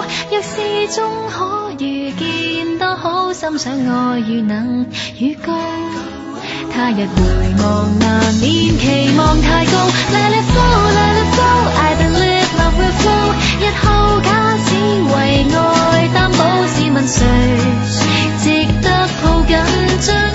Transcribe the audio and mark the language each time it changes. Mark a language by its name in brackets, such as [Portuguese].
[Cantonese] 若是終可遇見，多好，心想愛如能預告。他日回望難免期望太高。 [English] Let it flow, let it flow, I believe love will flow。 [Cantonese] 日後假使為愛擔保，試問誰值得抱緊像